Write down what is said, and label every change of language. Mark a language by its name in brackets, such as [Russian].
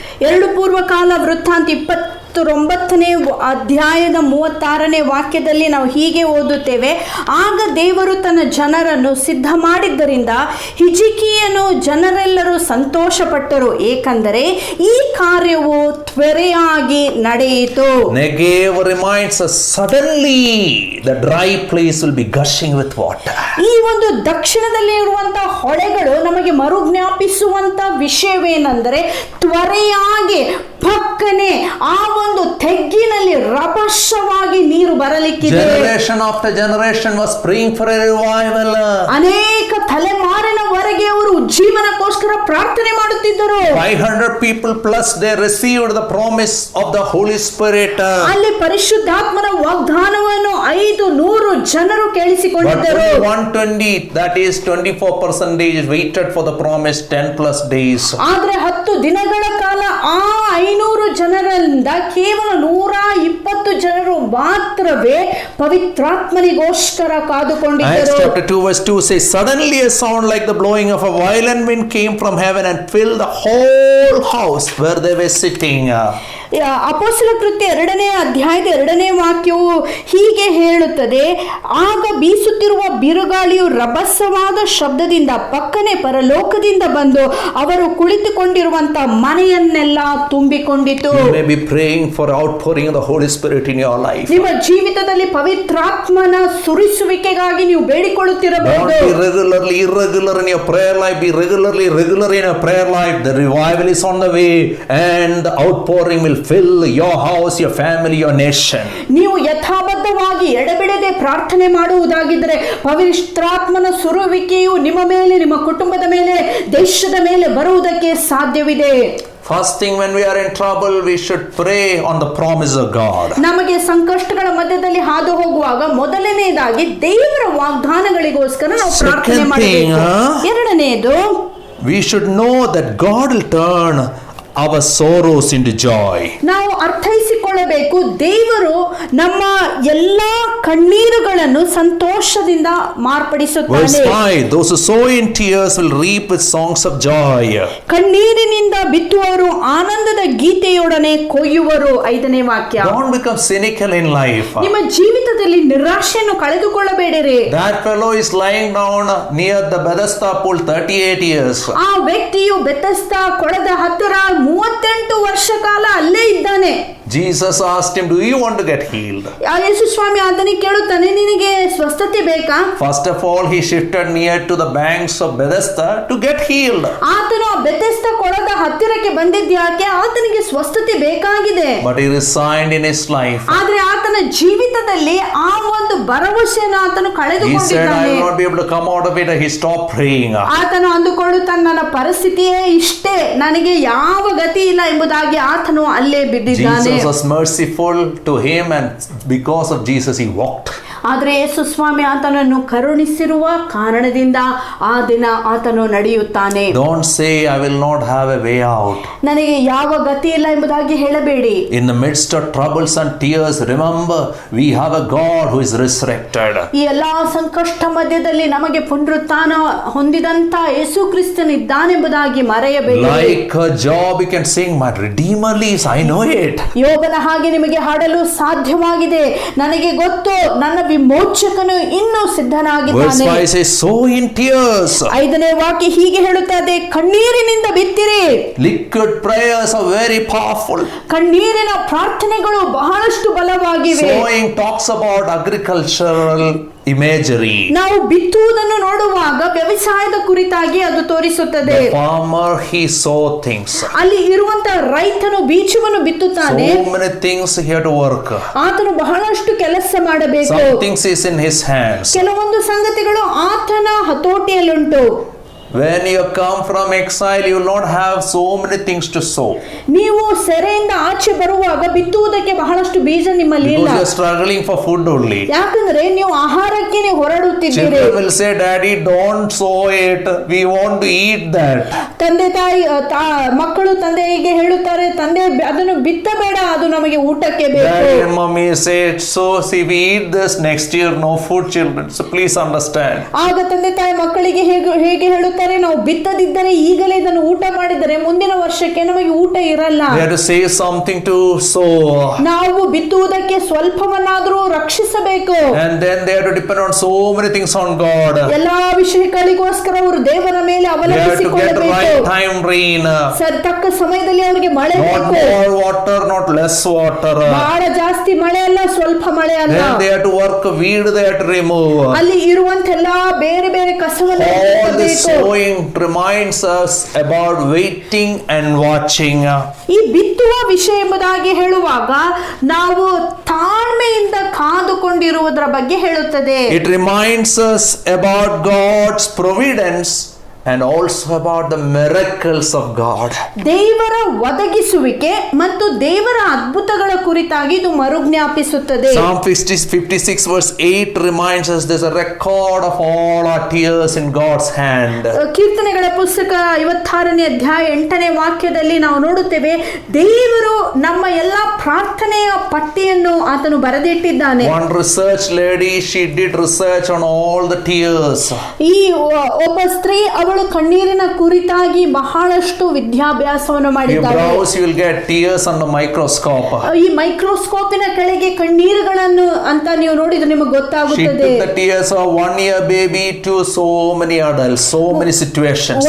[Kannada] 2 ಪೂರ್ವಕಾಲ ವೃತ್ತಾಂತ 29ನೇ ಅಧ್ಯಾಯದ 36ನೇ ವಾಕ್ಯದಲ್ಲಿ ನಾವು ಹೀಗೆ ಓದುತ್ತೇವೆ, ಆಗ ದೇವರು ತನ್ನ ಜನರನ್ನು ಸಿದ್ಧ ಮಾಡಿದ್ದರಿಂದ ಹಿಜ್ಕೀಯನು ಜನರೆಲ್ಲರೂ ಸಂತೋಷಪಟ್ಟರು, ಏಕೆಂದರೆ ಈ ಕಾರ್ಯವು ತ್ವರೆಯಾಗಿ ನಡೆಯಿತು. [English] Negev reminds us, suddenly the dry place will be gushing with water. [Kannada] ಈ ಒಂದು ದಕ್ಷಿಣದಲ್ಲಿ ಇರುವಂತಹ ಹೊಳೆಗಳು ನಮಗೆ ಮರುಜ್ಞಾಪಿಸುವಂತ ವಿಷಯವೇನೆಂದರೆ ತ್ವರೆಯಾಗಿ ಪಕ್ಕನೆ ಆ ಒಂದು ತೆಗ್ಗಿನಲ್ಲಿ ರಭಸವಾಗಿ ನೀರು ಬರಲಿಕ್ಕಿದೆ. [English] Generation after generation was praying for a revival. [Kannada] ಅನೇಕ ತಲೆಮಾರಿನವರೆಗೆ ಹೊರಗೆ ಅವರು ಉಜ್ಜೀವನಕ್ಕೋಸ್ಕರ ಪ್ರಾರ್ಥನೆ ಮಾಡುತ್ತಿದ್ದರು. [English] 500 people plus they received the promise of the Holy Spirit. [Kannada] ಅಲ್ಲಿ ಪರಿಶುದ್ಧಾತ್ಮನ ವಾಗ್ದಾನವನ್ನು 500 ಜನರು ಕೇಳಿಸಿಕೊಂಡಿದ್ದರು. [English] 120, that is 24% waited for the promise 10 plus days. [Kannada] ಆದ್ರೆ 10 ದಿನಗಳ ಕಾಲ ಆ 500 ಜನರಿಂದ ಕೇವಲ 120 ಜನರು ಮಾತ್ರವೇ ಪವಿತ್ರಾತ್ಮನಿಗೋಸ್ಕರ ಕಾದುಕೊಂಡಿದ್ದರು. [English] Acts chapter 2 verse 2 says, suddenly a sound like the blowing of a violent wind came from heaven and filled the whole house where they were sitting. [Kannada] ಅಪೊಸ್ತಲ ಕೃತ್ಯ 2ನೇ ಅಧ್ಯಾಯದ 2ನೇ ವಾಕ್ಯವು ಹೀಗೆ ಹೇಳುತ್ತದೆ, ಆಗ ಬೀಸುತ್ತಿರುವ ಬಿರುಗಾಳಿಯು ರಭಸವಾದ ಶಬ್ದದಿಂದ ಪಕ್ಕನೆ ಪರಲೋಕದಿಂದ ಬಂದು ಅವರು ಕುಳಿತುಕೊಂಡಿರುವಂತ ಮನೆಯನ್ನೆಲ್ಲ ತುಂಬಿಕೊಂಡಿತು. [English] You may be praying for outpouring of the Holy Spirit in your life. [Kannada] ನಿಮ್ಮ ಜೀವಿತದಲ್ಲಿ ಪವಿತ್ರಾತ್ಮನ ಸುರಿಸುವಿಕೆಗಾಗಿ ನೀವು ಬೇಡಿಕೊಳ್ಳುತ್ತಿರಬಹುದು. [English] Don't be regularly irregular in your prayer life. Be regular in your prayer life. The revival is on the way and the outpouring will fill your house, your family, your nation. [Kannada] ನೀವು ಯಥಾಬದ್ಧವಾಗಿ ಎಡಬಿಡದೆ ಪ್ರಾರ್ಥನೆ ಮಾಡುವುದಾಗಿದ್ದರೆ ಪವಿತ್ರಾತ್ಮನ ಸುರುವಿಕೆಯು ನಿಮ್ಮ ಮೇಲೆ, ನಿಮ್ಮ ಕುಟುಂಬದ ಮೇಲೆ, ದೇಶದ ಮೇಲೆ ಬರುವುದಕ್ಕೆ ಸಾಧ್ಯವಿದೆ. [English] First thing, when we are in trouble, we should pray on the promise of God. [Kannada] ನಮಗೆ ಸಂಕಷ್ಟಗಳ ಮಧ್ಯದಲ್ಲಿ ಹಾದು ಹೋಗುವಾಗ ಮೊದಲನೇದಾಗಿ ದೇವರ ವಾಗ್ದಾನಗಳಿಗೋಸ್ಕರ ನಾವು ಪ್ರಾರ್ಥನೆ ಮಾಡಬೇಕು. ಎರಡನೆಯದು, [English] we should know that God will turn our sorrows into joy. [Kannada] ನಾವು ಅರ್ಥೈಸಿಕೊಳ್ಳಬೇಕು, ದೇವರು ನಮ್ಮ ಎಲ್ಲಾ ಕಣ್ಣೀರುಗಳನ್ನು ಸಂತೋಷದಿಂದ ಮಾರ್ಪಡಿಸುತ್ತಾನೆ. [English] Verse 5, those who sow in tears will reap with songs of joy. [Kannada] ಕಣ್ಣೀರಿನಿಂದ ಬಿತ್ತುವವರು ಆನಂದದ ಗೀತೆಯೊಡನೆ ಕೊಯ್ಯುವರು. 5ನೇ ವಾಕ್ಯ. [English] Don't become cynical in life. [Kannada] ನಿಮ್ಮ ಜೀವಿತದಲ್ಲಿ ನಿರಾಶೆಯನ್ನು ಕಳೆದುಕೊಳ್ಳಬೇಡಿರಿ. [English] That fellow is lying down near the Bethesda pool 38 years. [Kannada] ಆ ವ್ಯಕ್ತಿಯು ಬೆಥೆಸ್ದಾ ಕೊಳದ ಹತ್ತಿರ 38 ವರ್ಷ ಕಾಲ ಅಲ್ಲೇ ಇದ್ದಾನೆ. [English] Jesus asked him, do you want to get healed? [Kannada] ಯೇಸು ಸ್ವಾಮಿ ಆತನಿಗೆ ಕೇಳುತ್ತಾನೆ, ನಿನಗೆ ಸ್ವಸ್ಥತೆ ಬೇಕಾ? [English] First of all, he shifted near to the banks of Bethesda to get healed. [Kannada] ಆತನು ಆ ಬೆಥೆಸ್ದಾ ಕೊಳದ ಹತ್ತಿರಕ್ಕೆ ಬಂದಿದ್ಯಾಕೆ? ಆತನಿಗೆ ಸ್ವಸ್ಥತೆ ಬೇಕಾಗಿದೆ. [English] But he resigned in his life. [Kannada] ಆದ್ರೆ ಆತನ ಜೀವಿತದಲ್ಲಿ ಆ ಒಂದು ಭರವಸೆಯನ್ನು ಆತನು [English] He said, [Kannada] ಕಳೆದುಕೊಂಡಿದ್ದಾನೆ. [English] I will not be able to come out of it. He stopped praying. [Kannada] ಆತನು ಅಂದುಕೊಳ್ಳುತ್ತಾನೆ, ನನ್ನ ಪರಿಸ್ಥಿತಿಯೇ ಇಷ್ಟೇ, ನನಗೆ ಯಾವ ಗತಿ ಇಲ್ಲ ಎಂಬುದಾಗಿ ಆತನು ಅಲ್ಲೇ ಬಿದ್ದಿದ್ದಾನೆ. [English] Jesus was merciful to him, and because of Jesus he walked. [Kannada] ಆದರೆ ಯೇಸು ಸ್ವಾಮಿ ಆತನನ್ನು ಕರುಣಿಸಿರುವ ಕಾರಣದಿಂದ ಆ ದಿನ ಆತನು ನಡೆಯುತ್ತಾನೆ. [English] Don't say I will not have a way out. [Kannada] ನನಗೆ ಯಾವ ಗತಿ ಇಲ್ಲ ಎಂಬುದಾಗಿ ಹೇಳಬೇಡಿ. [English] In the midst of troubles and tears, remember we have a God who is resurrected. [Kannada] ಈ ಎಲ್ಲಾ ಸಂಕಷ್ಟ ಮಧ್ಯದಲ್ಲಿ ನಮಗೆ ಪುನರುತ್ಥಾನ ಹೊಂದಿದಂತ ಯೇಸು ಕ್ರಿಸ್ತನಿದ್ದಾನೆಂಬುದಾಗಿ ಮರೆಯಬೇಡಿ. [English] Like Job, you can sing, my Redeemer lives, I know it. [Kannada] ಯೋಬನ ಹಾಗೆ ನಿಮಗೆ ಹಾಡಲು ಸಾಧ್ಯವಾಗಿದೆ, ನನಗೆ ಗೊತ್ತು, ನನ್ನ ವಿಮೋಚಕನು ಇನ್ನೂ [English] Verse [Kannada] ಸಿದ್ಧನಾಗಿದ್ದಾನೆ. [English] 5 says, sow in tears. [Kannada] 5ನೇ ವಾಕ್ಯ ಹೀಗೆ ಹೇಳುತ್ತದೆ, ಕಣ್ಣೀರಿನಿಂದ ಬಿತ್ತಿರಿ. [English] Liquid prayers are very powerful. [Kannada] ಕಣ್ಣೀರಿನ ಪ್ರಾರ್ಥನೆಗಳು ಬಹಳಷ್ಟು ಬಲವಾಗಿವೆ. [English] Sowing talks about agricultural imagery. [Kannada] ನಾವು ಬಿತ್ತುವುದನ್ನು ನೋಡುವಾಗ ವ್ಯವಸಾಯದ ಕುರಿತಾಗಿ ಅದು ತೋರಿಸುತ್ತದೆ. [English] The farmer, he sow things. [Kannada] ಅಲ್ಲಿ ಇರುವಂತ ರೈತನು ಬೀಜವನ್ನು ಬಿತ್ತುತ್ತಾನೆ. [English] So many things he had to work. [Kannada] ಆತನು ಬಹಳಷ್ಟು ಕೆಲಸ ಮಾಡಬೇಕು. [English] Some things is in his hands. [Kannada] ಕೆಲವೊಂದು ಸಂಗತಿಗಳು ಆತನ ಹತೋಟಿಯಲ್ಲುಂಟು. [English] When you come from exile, you will not have so many things to sow. [Kannada] ನೀವು ಸೆರೆಯಿಂದ ಆಚೆ ಬರುವಾಗ ಬಿತ್ತುವುದಕ್ಕೆ ಬಹಳಷ್ಟು ಬೀಜ ನಿಮ್ಮಲ್ಲಿ ಇಲ್ಲ. [English] Because you are struggling for food only. [Kannada] ಯಾಕಂದ್ರೆ ನೀವು ಆಹಾರಕ್ಕೆ ನೀವು ಹೊರಡುತ್ತಿದ್ದೀರಿ. [English] Children will say, Daddy, don't sow it. We want to eat that. [Kannada] ತಂದೆ ತಾಯಿ ಮಕ್ಕಳು ತಂದೆಗೆ ಹೇಳುತ್ತಾರೆ, ತಂದೆ ಅದನ್ನು ಬಿತ್ತಬೇಡ, ಅದು ನಮಗೆ ಊಟಕ್ಕೆ ಬೇಕು. [English] Daddy and mommy say, so see, we eat this next year, no food, children. So please understand. [Kannada] ಆಗ ತಂದೆ ತಾಯಿ ಮಕ್ಕಳಿಗೆ ಹೇಗೆ ಹೇಳುತ್ತಾರೆ, ನಾವು ಬಿತ್ತದಿದ್ದರೆ ಈಗಲೇ ಇದನ್ನು ಊಟ ಮಾಡಿದರೆ ಮುಂದಿನ ವರ್ಷಕ್ಕೆ ನಮಗೆ ಊಟ ಇರಲ್ಲ. [English] We have to say something to sow. [Kannada] ನಾವು ಬಿತ್ತುವುದಕ್ಕೆ ಸ್ವಲ್ಪವನ್ನಾದರೂ ರಕ್ಷಿಸಬೇಕು. [English] And then they have to depend on so many things on God. [Kannada] ಎಲ್ಲಾ ವಿಷಯಗಳಿಗೋಸ್ಕರ ಅವರು ದೇವರ ಮೇಲೆ [English] They have to get [Kannada] ಅವಲಂಬಿಸಿಕೊಳ್ಳಬೇಕು. [English] right time rain. [Kannada] ತಕ್ಕ ಸಮಯದಲ್ಲಿ ಅವರಿಗೆ ಮಳೆ [English] Not [Kannada] ಬೇಕು. [English] more water, not less water. [Kannada] ಬಹಳ ಜಾಸ್ತಿ ಮಳೆ ಅಲ್ಲ, ಸ್ವಲ್ಪ ಮಳೆ ಅಲ್ಲ. [English] Then they have to work weed, they have to remove. [Kannada] ಅಲ್ಲಿ ಇರುವಂತ ಎಲ್ಲಾ ಬೇರೆ ಬೇರೆ ಕಸವನ್ನು [English] All this [Kannada] ಎತ್ತಬೇಕು. [English] sowing reminds us about waiting and watching. [Kannada] ಈ ಬಿತ್ತುವ ವಿಷಯ ಎಂಬುದಾಗಿ ಹೇಳುವಾಗ ನಾವು ತಾಳ್ಮೆಯಿಂದ ಕಾದುಕೊಂಡಿರುವುದರ ಬಗ್ಗೆ ಹೇಳುತ್ತದೆ. [English] It reminds us about God's providence and also about the miracles of God. [Kannada] ದೇವರ ಒದಗಿಸುವಿಕೆ ಮತ್ತು ದೇವರ ಅದ್ಭುತಗಳ ಕುರಿತಾಗಿ ಇದು ಮರುಜ್ಞಾಪಿಸುತ್ತದೆ. [English] Psalm 56 verse 8 reminds us there's a record of all our tears in God's hand. [Kannada] ಕೀರ್ತನೆಗಳ ಪುಸ್ತಕ 56ನೇ ಅಧ್ಯಾಯ 8ನೇ ವಾಕ್ಯದಲ್ಲಿ ನಾವು ನೋಡುತ್ತೇವೆ, ದೇವರು ನಮ್ಮ ಎಲ್ಲಾ ಪ್ರಾರ್ಥನೆಯ ಪಟ್ಟಿಯನ್ನು ಆತನು ಬರೆದಿಟ್ಟಿದ್ದಾನೆ. [English] One research lady, she did research on all the tears. [Kannada] ಈ ಒಬ್ಬ ಸ್ತ್ರೀ ಅವಳು ಕಣ್ಣೀರಿನ ಕುರಿತಾಗಿ ಬಹಳಷ್ಟು ವಿದ್ಯಾಭ್ಯಾಸವನ್ನು ಮಾಡಿದ್ದಾಳೆ. [English] You browse, you will get tears under microscope. [Kannada] ಈ ಮೈಕ್ರೋಸ್ಕೋಪಿನ ಕೆಳಗೆ ಕಣ್ಣೀರುಗಳನ್ನು ಅಂತ ನೀವು ನೋಡಿದ್ರೆ ನಿಮಗೆ [English] She [Kannada] ಗೊತ್ತಾಗುತ್ತದೆ. [English] took the tears of 1 year baby to so many adults, so many situations.